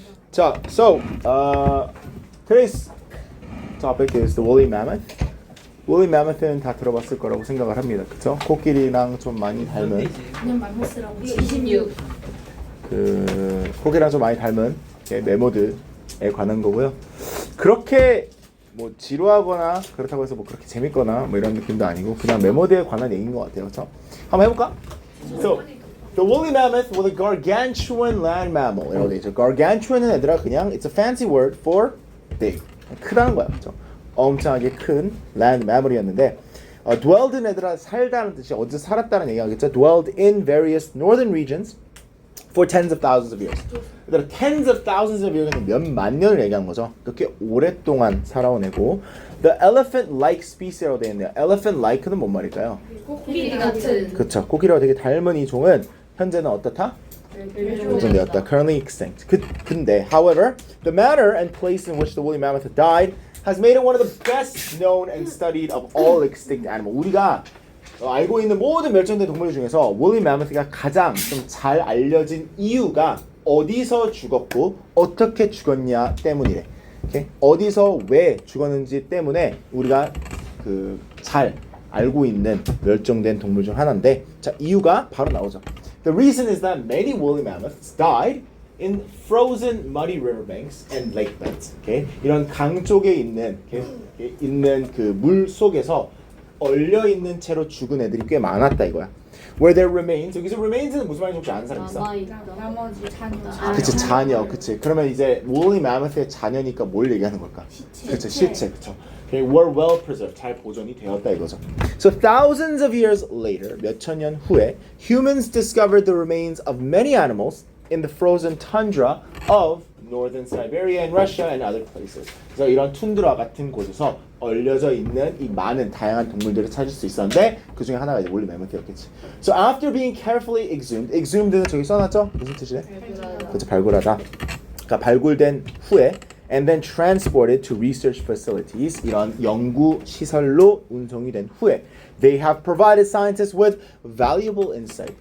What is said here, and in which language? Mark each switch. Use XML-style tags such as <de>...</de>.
<en>자, so today's topic is the woolly mammoth.</en> <ko>woolly mammoth는 다 들어봤을 거라고 생각을 합니다. 그쵸? 코끼리랑 좀 많이 닮은 그냥 말못쓰라고 26. 코끼리랑 좀 많이 닮은 메모드에 관한 거고요. 그렇게 뭐 지루하거나 그렇다고 해서 뭐 그렇게 재밌거나 뭐 이런 느낌도 아니고 그냥 메모드에 관한 얘기인 것 같아요. 그렇죠? 한번 해볼까?</ko> <en>So, the woolly mammoth was a gargantuan land mammal.</en> <ko>이라고 돼 있죠.</ko> <en>gargantuan은</en> <ko>얘들아 그냥</ko> <en>it's a fancy word for big.</en> <ko>크다는 거야. 그렇죠? 엄청나게 큰 land mammal이었는데 dwelled 얘들아 살다는 뜻이 어디서 살았다는 얘기하겠죠.</ko> <en>dwelled in various northern regions for tens of thousands of years.</en> <ko>얘들아</ko> <en>tens of thousands of years</en> <ko>는 몇만 년을 얘기하는 거죠. 그렇게 오랫동안 살아온 애고</ko> <en>the elephant-like species</en> <ko>라고 되어 있네요. elephant-like는 뭔 말일까요? 코끼리 같은. 그쵸. 코끼리와 되게 닮은 이 종은 현재는 어떻다? 멸종되었다.</ko> <en>Currently extinct. 근데, however, the manner and place in which the woolly mammoth died has made it one of the best known and studied of all extinct animals.</en> <ko>우리가 알고 있는 모든 멸종된 동물 중에서 woolly mammoth가 가장 좀 잘 알려진 이유가 어디서 죽었고 어떻게 죽었냐 때문이래. 오케이? 어디서 왜 죽었는지 때문에 우리가 잘 알고 있는 멸종된 동물 중 하나인데, 자 이유가 바로 나오죠.</ko> <en>The reason is that many woolly mammoths died in frozen muddy riverbanks and lake beds. Okay?</en> <ko>이런 강 쪽에 있는 그 물 속에서 얼려 있는 채로 죽은 애들이 꽤 많았다 이거야.</ko> <en>Where their remains,</en> <ko>여기서 remains는 무슨 말인지 혹시 아는 사람 있어? 나머지 자녀. 그치, 자녀. 그치. 그러면 이제 woolly mammoth의 자녀니까 뭘 얘기하는 걸까? 그치, 시체. 그쵸.</ko> <en>Okay, were well preserved,</en> <ko>잘 보존이 되었다 이거죠.</ko> <en>So thousands of years later,</en> <ko>몇천 년 후에,</ko> <en>humans discovered the remains of many animals in the frozen tundra of northern Siberia and Russia and other places.</en> <ko>그래서 이런 툰드라 같은 곳에서 얼려져 있는 이 많은 다양한 동물들을 찾을 수 있었는데 그 중에 하나가 이제 woolly mammoth였겠지.</ko> <en>So after being carefully exhumed, exhumed는</en> <ko>저기 써놨죠? 무슨 뜻이래? 그렇죠, 발굴하다. 그러니까 발굴된 후에</ko> <en>and then transported to research facilities,</en> <ko>이런 연구 시설로 운송이 된 후에</ko> <en>they have provided scientists with valuable insight.</en>